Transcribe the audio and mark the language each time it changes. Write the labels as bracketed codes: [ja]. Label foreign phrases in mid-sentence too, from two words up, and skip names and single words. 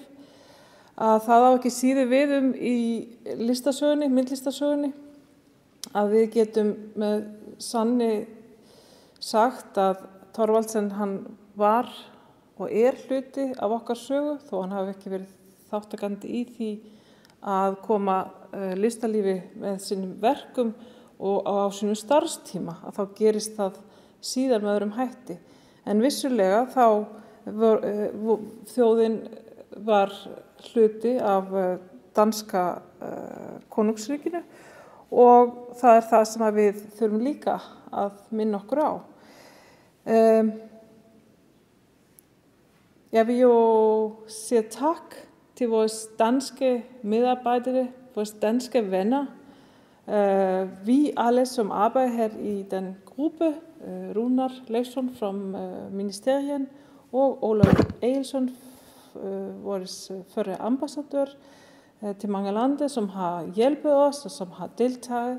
[is] að það á ekki síður við í listasögunni, myndlistasögunni, að við getum með sanni sagt að Thorvaldsen hann var og hluti af okkar sögu, þó hann hafi ekki verið þáttakandi í því að koma listalífi með sínum verkum og á sínum starfstíma, að þá gerist það síðar með öðrum hætti. En vissulega þjóðin var hluti af danska konungsríkinu, og það það sem við þurfum líka að minna okkur á. [da] Jeg vil jo sige tak til vores danske medarbejdere, vores danske venner. Vi alle som arbejder her i den gruppe, Runar Leifsson fra ministeriet og Olaf Egilsson, vores førre ambassadør til mange lande, som har hjulpet os og som har deltaget.